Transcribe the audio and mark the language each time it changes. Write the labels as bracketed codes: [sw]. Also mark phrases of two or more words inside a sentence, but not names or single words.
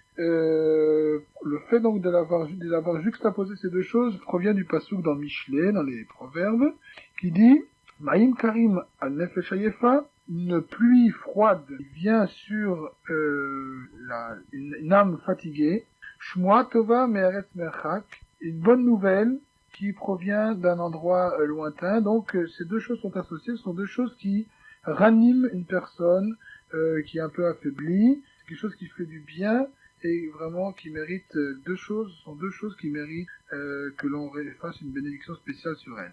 [fr] Le fait donc de l'avoir juxtaposé ces deux choses provient du passouk dans Michelet, dans les Proverbes, qui dit [he] מים קרים על נפש עיפה, [fr] une pluie froide vient sur une âme fatiguée. [he] שמועה טובה מארץ מרחק, [fr] une bonne nouvelle qui provient d'un endroit lointain. Donc ces deux choses sont associées, ce sont deux choses qui raniment une personne qui est un peu affaiblie, c'est quelque chose qui fait du bien et vraiment qui mérite deux choses qui méritent que l'on fasse une bénédiction spéciale sur elle.